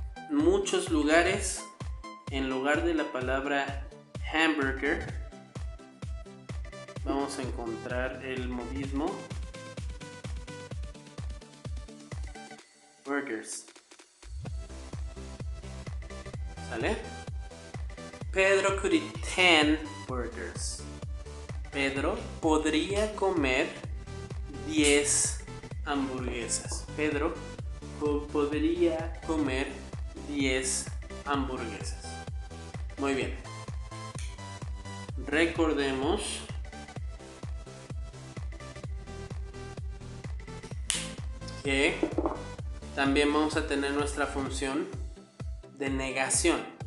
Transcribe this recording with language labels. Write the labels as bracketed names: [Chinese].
[Spanish] Muchos lugares, en lugar de la palabra hamburger, vamos a encontrar el modismo burgers. ¿Sale? [English] Pedro could eat 10 burgers. [Spanish] Pedro podría comer 10 hamburguesas. Pedro podría comer 10 hamburguesas. Muy bien. Recordemos que también vamos a tener nuestra función de negación.